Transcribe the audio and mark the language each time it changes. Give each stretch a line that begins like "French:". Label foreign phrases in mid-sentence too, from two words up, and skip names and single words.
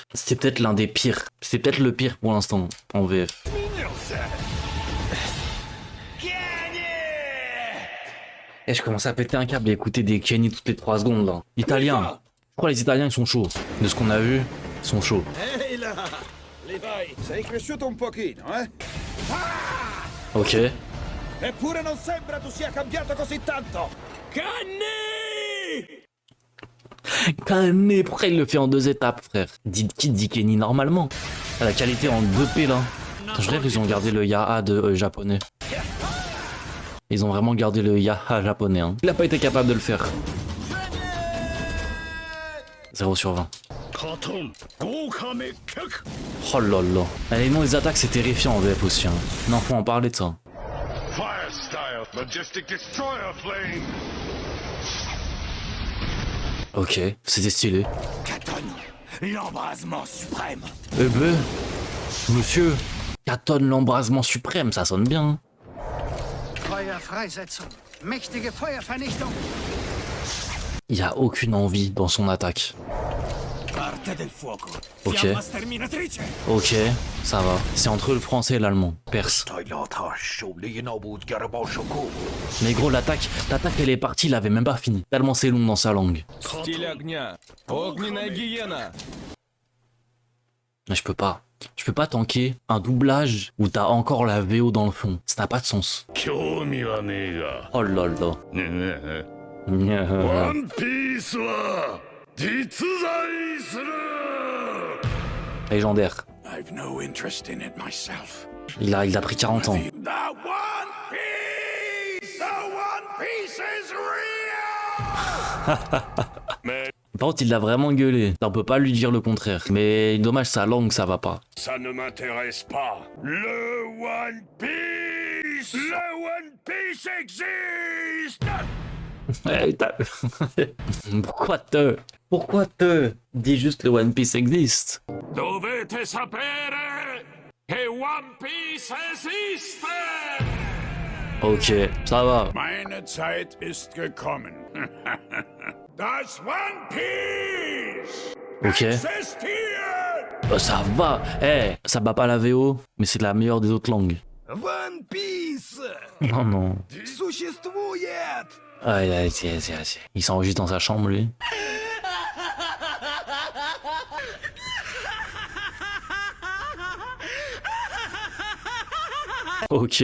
French: C'était peut-être l'un des pires. C'est peut-être le pire pour l'instant en VF. Et je commence à péter un câble et écouter des Kenny toutes les 3 secondes là. Italien. Je crois que les Italiens ils sont chauds. De ce qu'on a vu, ils sont chauds.
Italian: Ehi là! Levi, sei cresciuto un pochino, eh?
French: Ok.
Italian: Eppure non sembra tu sia cambiato così tanto!
French: Kenny, pourquoi il le fait en 2 étapes, frère? Qui dit Kenny normalement? La qualité en 2P là. Je rêve ils ont gardé le Yaha de japonais. Ils ont vraiment gardé le Yaha japonais. Hein. Il a pas été capable de le faire. 0 sur 20. Oh là là. Ah, les noms des attaques c'est terrifiant en VF aussi. Hein. Non, faut en parler de ça.
English: Fire style, majestic destroyer flame.
French: Ok, c'était stylé. Katon, l'embrasement suprême! Eh ben, monsieur, Katon l'embrasement suprême, ça sonne bien. Hein.
German: Feuerfreisetzung. Mächtige Feuervernichtung.
French: Il y a aucune envie dans son attaque.
Italian: Parte del fuoco.
French: Ok.
Italian: Fiamma sterminatrice.
French: Ok, ça va. C'est entre le français et l'allemand. Perse. Mais gros, l'attaque elle est partie, il avait même pas fini. Tellement c'est long dans sa langue. Mais je peux pas. Je peux pas tanker un doublage où t'as encore la VO dans le fond. Ça n'a pas de sens. Oh là là.
Japanese: ワンピースは実在する.
French: Légendaire.
English: I've no interest in it myself.
French: Il a pris 40 ans.
English: The One Piece! The One Piece is real!
French: Par contre, il l'a vraiment gueulé. On peut pas lui dire le contraire. Mais dommage, sa langue, ça va pas. Ça ne m'intéresse pas. Le One Piece! Le One Piece existe! Pourquoi te dis juste le One Piece existe?
Italian: Dovete sapere che One Piece esiste!
French: Ok, ça va.
German: Meine Zeit ist gekommen. Das One Piece
French: Ok.
German: existiert!
French: Ça va. Ça bat pas la VO, mais c'est la meilleure des autres langues.
Russian: One Piece
French: Non, non.
Russian: существует!
French: Aïe. Il s'enregistre dans sa chambre, lui. Ok.